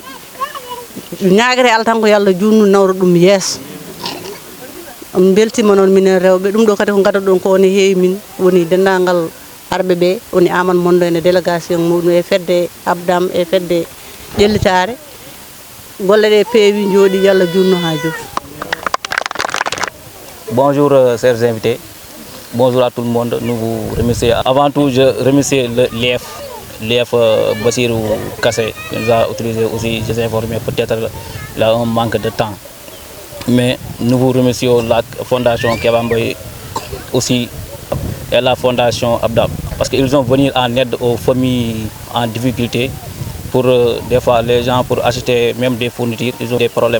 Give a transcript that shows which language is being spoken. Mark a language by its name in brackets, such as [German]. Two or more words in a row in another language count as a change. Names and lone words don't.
[Fula] Ñaguete Allah tan ko Yallah junnu nawro ɗum yeeso. On beltima noon minen rewɓe, ɗum ɗo kadi ko gaddoɗon ko woni heewi min woni dendagal arɓe ɓe, woni Amadou Mondo ene délégation muɗum e fedde Abdam e fedde ƴellitare. Golle ɗe peewi jooɗi, Yallah junno ha jooɗi. [French] Bonjour chers invités, bonjour à tout le monde. Nous vous remercions. Avant tout, je remercie l'IF Bassirou Kassé qui nous a utilisé aussi, je sais informé, peut-être là un manque de temps. Mais nous vous remercions la Fondation Kebambay aussi et la Fondation Abdam parce qu'ils ont venu en aide aux familles en difficulté pour des fois les gens pour acheter même des fournitures, ils ont des problèmes.